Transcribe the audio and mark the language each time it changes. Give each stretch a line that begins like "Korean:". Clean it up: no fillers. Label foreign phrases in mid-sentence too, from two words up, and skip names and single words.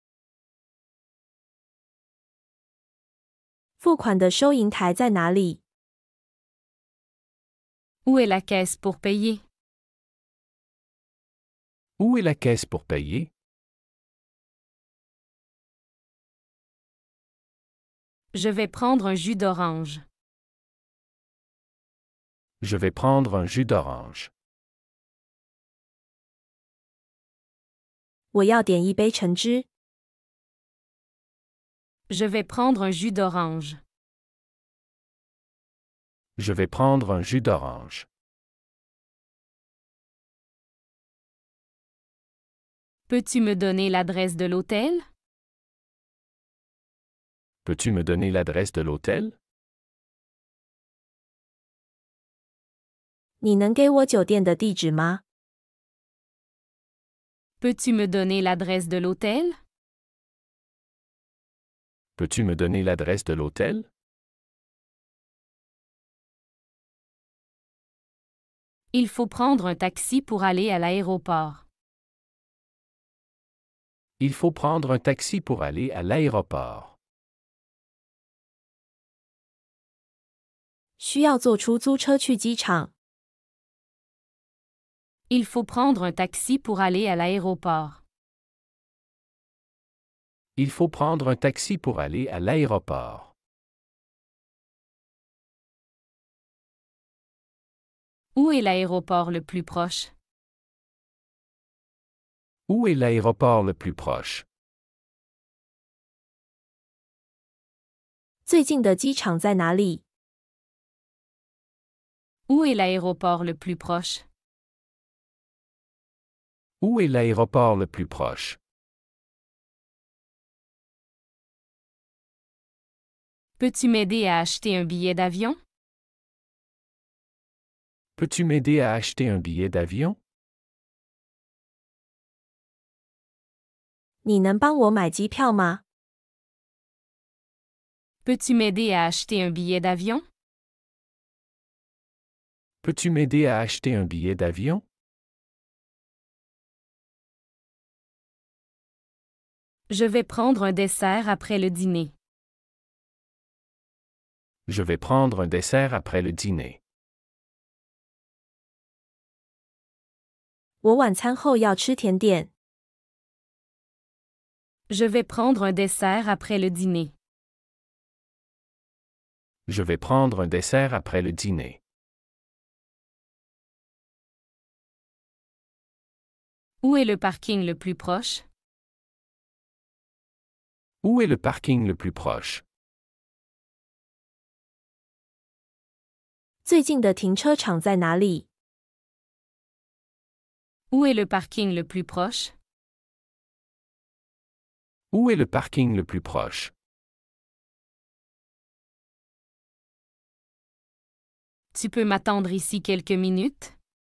Chinese: 付款的收银台在哪里？
French: Où est la caisse pour payer? Où est la caisse pour payer? Je vais prendre un jus d'orange. Je vais prendre un jus d'orange.
Chinese: 我要点一杯橙汁。
French: Je vais prendre un jus d'orange. Je vais prendre un jus d'orange. Peux-tu me donner l'adresse de l'hôtel? Peux-tu me donner l'adresse de l'hôtel?
Chinese: 你能给我酒店的地址吗？
French: Peux-tu me donner l'adresse de l'hôtel? Peux-tu me donner l'adresse de l'hôtel? Il faut prendre un taxi pour aller à l'aéroport. Il faut prendre un taxi pour aller à l'aéroport.
Chinese: 需要坐出租车去机场。
French: Il faut prendre un taxi pour aller à l'aéroport. Il faut prendre un taxi pour aller à l'aéroport. Où est l'aéroport le plus proche? Où est l'aéroport le plus proche?
Chinese: 最近的机场在哪里？
French: Où est l'aéroport le plus proche? Où est l'aéroport le plus proche? Peux-tu m'aider à acheter un billet d'avion? Peux-tu m'aider à acheter un billet d'avion?
Chinese: 你能帮我买机票吗？
French: Peux-tu m'aider à acheter un billet d'avion? Peux-tu m'aider à acheter un billet d'avion? Je vais prendre un dessert après le dîner. Je vais prendre un dessert après le dîner.
Chinese: 我晚餐后要吃甜点。
French: Je vais prendre un dessert après le dîner. Je vais prendre un dessert après le dîner. Où est le parking le plus proche? Où est le parking le plus proche?
Chinese: 最近的停车场在哪里？
French: Où est le parking le plus proche? Où est le parking le plus proche? Tu peux m'attendre ici quelques minutes?